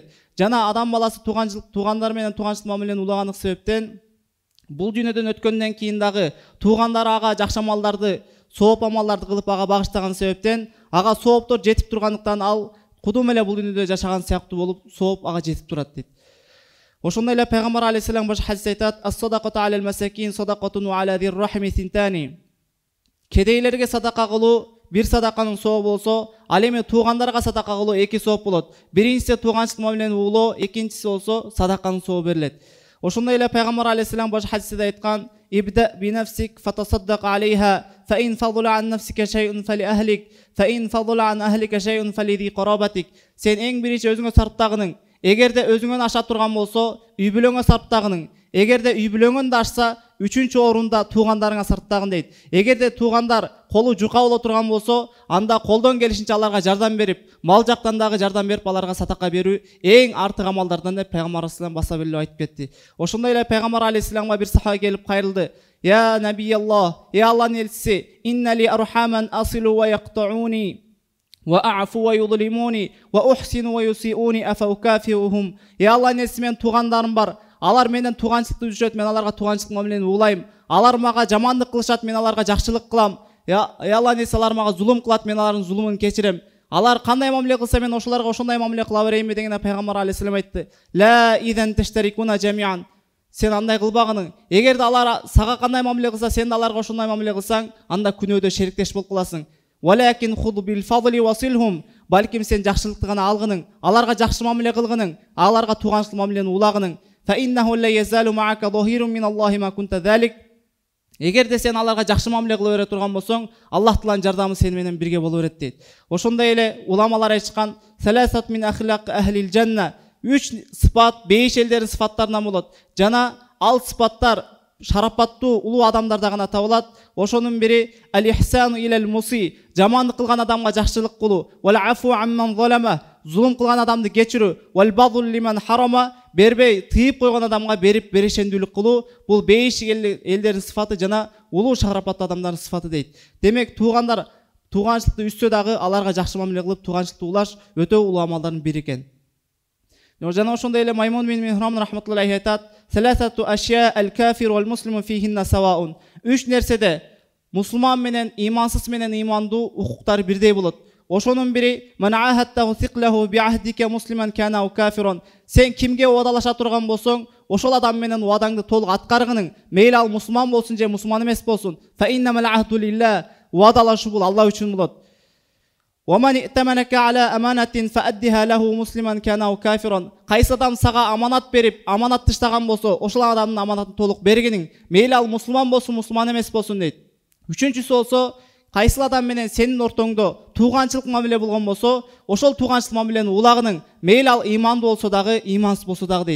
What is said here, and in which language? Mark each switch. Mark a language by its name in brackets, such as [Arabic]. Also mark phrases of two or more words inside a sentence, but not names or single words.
[Kyrgyz] Жана адам баласы туғандар менен туғанчылык мамилени улагандык себептен бул дүйнөдөн өткөндөн кийин дагы туғандары ага жакшы амалдарды, сооп амалдарды кылып ага багыштаган себептен ага сооптор жетип тургандыктан ал кудум эле бул дүйнөдө жашаган сыяктуу болуп сооп ага жетип турат дейт. Ошондой эле пайгамбар алейхиссалам баш хадисте айтат: [Arabic] "الصدقة على المساكين صدقة وعلى ذي الرحم ثنتان." [Kyrgyz] Кедейлерге садака кылуу бир садаканын сообу болсо, ал эми туугандарга садака кылуу эки сооп болот. Биринчиси тууганчылык мамилени улоо, экинчиси болсо садаканын сообу берилет. Ошондой эле пайгамбар алейхиссалам баш хадисте айткан: [Arabic] "ابدأ بنفسك فتصدق عليها فإن فضل عن نفسك شيء فلأهلك فإن فضل عن أهلك شيء فلذي قرابتك." [Kyrgyz] Сен эң биринчи өзүңө сарптагының, эгерде өзүңөн аша турган болсо, үй бүлөңө сарптагының, эгерде үй бүлөңөн да ашса, үчүнчү орунда туугандарыңа сарптагын дейт. Эгерде туугандар колу жука боло турган болсо, анда колдон келишинче аларга жардам берип, мал жактан дагы жардам берип аларга садака берүү эң артык амалдардан деп пайгамбар алейхиссалам баса беле айтып кетти. Ошондой эле пайгамбар алейхиссаламга бир сахаба келип кайрылды: [Arabic] "يا نبي الله, [Kyrgyz] я Аллахтын элчиси, [Arabic] إن لي أرحاما أصل ويقطعوني وأعفو ويظلموني وأحسن ويسيئون أفأكافئهم." [Kyrgyz] Я Аллахтын элчиси, мен туугандарым бар. Алар менен тууганчылыкты түзүшөт, мен аларга тууганчылык мамилени улайм. Алар мага жамандык кылышат, мен аларга жакшылык кылам. Я Аллахтын элчиси, алар мага зулум кылат, мен алардын зулумун кечирем. Алар кандай мамиле кылса, мен ошолорго ошондой мамиле кыла берейинби дегенде пайгамбар алейхиссалам айтты: [Arabic] "لا إذن تشتركون جميعا." [Kyrgyz] Сен андай кылбагының. Эгерде алар сага кандай мамиле кылса, сен да аларга ошондой мамиле кылсаң, анда күнөөдө шериктеш болуп каласың. [Arabic] ولكن خذ بالفضل وصلهم. [Kyrgyz] Балким сен жакшылыкты гана алгының, аларга жакшы мамиле кылгының, аларга тууганчылык мамилени улагының. [Arabic] فإنه لا يزال معك ظهير من الله ما كنت ذلك. [Kyrgyz] Эгерде сен аларга жакшы мамиле кыла бере турган болсоң, Аллах Тааланын жардамы сен менен бирге боло берет дейт. Ошондой эле уламалар айткан: [Arabic] "ثلاث من أخلاق أهل الجنة." [Kyrgyz] 3 сыпат бейиш элдердин сыпаттарынан болот. Жана ал сыпаттар шарапаттуу улуу адамдарда гана табылат. Ошонун бири [Arabic] الإحسان إلى المسيء, [Kyrgyz] жамандык кылган адамга жакшылык кылуу, [Arabic] والعفو عمن ظلم, [Kyrgyz] зулум кылган адамды кечирүү, [Arabic] والبذل لمن حرم, [Kyrgyz] бербей тыйып койгон адамга берип берешендүүлүк кылуу. Бул бейиш элдердин сыфаты жана улуу шарапаттуу адамдардын сыфаты дейт. Демек, туугандар тууганчылыкты үстө дагы аларга жакшы мамиле кылып тууганчылыкты улаш өтө улуу амалдардын бири экен. Жана ошондой эле Маймун бин Михрам рахматуллахи айтат: [Arabic] "ثلاثة أشياء الكافر والمسلم فيهن سواء." [Kyrgyz] 3 нерседе мусулман менен имансыз менен имандуу укуктары бирдей болот. Ошонун бири: [Arabic] "من عاهدته ثقة بعهدك مسلما كان كافرا." [Kyrgyz] Сен кимге уадалаша турган болсоң, ошол адам менен уадаңды толук аткаргының, мейли ал мусулман болсун же мусулман эмес болсун. [Arabic] فإنما العهد لله. [Kyrgyz] Уадалашуу бул Алла үчүн болот. [Arabic] وَمَنِ ائْتَمَنَكَ عَلَى أَمَانَةٍ فَأَدِّهَا لَهُ مُسْلِمًا كَانَ أَوْ كَافِرًا. [Kyrgyz] Кайсы адам сага аманат берип, аманат тыштаган болсо, ошол адамдын аманатын толук бергиниң, мейли ал мусулман болсун, мусулман эмес болсун дейт. Үчүнчүсү болсо, кайсыл адам менен сенин ортоңдо тууганчылык мамиле болгон болсо, ошол тууганчылык мамиленин улагынын мейли ал имандуу болсо дагы, имансыз болсо дагы дейт.